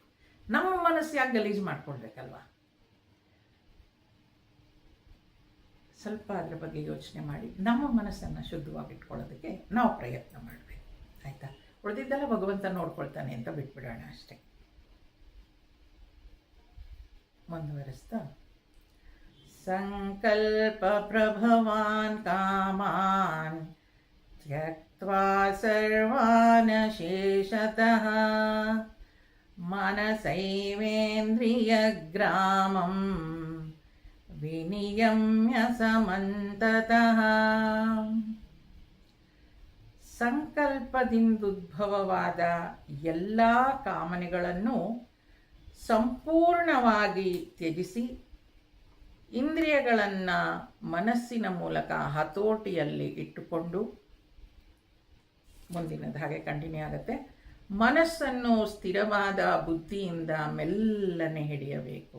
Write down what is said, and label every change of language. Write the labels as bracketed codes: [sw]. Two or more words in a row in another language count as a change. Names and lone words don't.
[kn] ನಮ್ಮ ಮನಸ್ಸು ಯಾಕೆ ಗಲೀಜು ಮಾಡ್ಕೊಳ್ಬೇಕಲ್ವಾ? ಸ್ವಲ್ಪ ಅದರ ಬಗ್ಗೆ ಯೋಚನೆ ಮಾಡಿ ನಮ್ಮ ಮನಸ್ಸನ್ನು ಶುದ್ಧವಾಗಿ ಇಟ್ಕೊಳ್ಳೋದಕ್ಕೆ ನಾವು ಪ್ರಯತ್ನ ಮಾಡಬೇಕು. ಆಯಿತಾ? ಉಳಿದಿದ್ದೆಲ್ಲ ಭಗವಂತ ನೋಡ್ಕೊಳ್ತಾನೆ ಅಂತ ಬಿಟ್ಬಿಡೋಣ ಅಷ್ಟೇ. [sa] ಮುಂದುವರಿಸ್ತಾ, ಸಂಕಲ್ಪ ಪ್ರಭವಾನ್ ಕಾಮಾನ್ ತ್ಯಕ್ತ್ವಾ ಸರ್ವಾನ್ ಶೇಷತಃ ಮನಸೈವೇಂದ್ರಿಯ ಗ್ರಾಮಂ ವಿನಿಯಮ್ಯ ಸಮಂತತಃ. [kn] ಸಂಕಲ್ಪದಿಂದುದ್ಭವವಾದ ಎಲ್ಲ ಕಾಮನೆಗಳನ್ನು ಸಂಪೂರ್ಣವಾಗಿ ತ್ಯಜಿಸಿ ಇಂದ್ರಿಯಗಳನ್ನು ಮನಸ್ಸಿನ ಮೂಲಕ ಹತೋಟಿಯಲ್ಲಿ ಇಟ್ಟುಕೊಂಡು, ಮುಂದಿನದು ಹಾಗೆ ಕಂಟಿನ್ಯೂ ಆಗುತ್ತೆ, ಮನಸ್ಸನ್ನು ಸ್ಥಿರವಾದ ಬುದ್ಧಿಯಿಂದ ಮೆಲ್ಲನೆ ಹಿಡಿಯಬೇಕು.